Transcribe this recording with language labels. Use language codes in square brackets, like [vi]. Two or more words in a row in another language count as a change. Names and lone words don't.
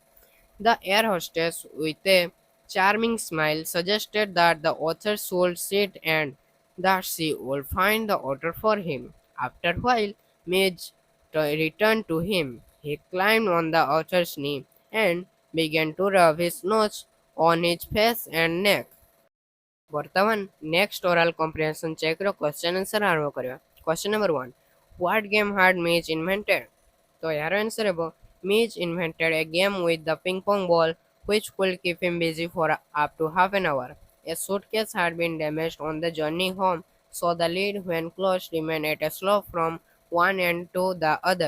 [en] The air hostess, with a charming smile, suggested that the author should sit and that she would find the author for him. After a while, Midge returned to him. He climbed on the author's knee and began to rub his nose on his face and neck. [or] ବର୍ତ୍ତମାନ ନେକ୍ସଟ [en] oral comprehension checkର question answer [or] ଆରମ୍ଭ କରିବା. [en] Question number 1. What game had Midge invented? So [or] ଏହାର answer ହେବ [en] Midge invented a game with the ping pong ball which could keep him busy for up to half an hour. A suitcase had been damaged on the journey home, so the lid, when closed, remained at a slope from one end to the other.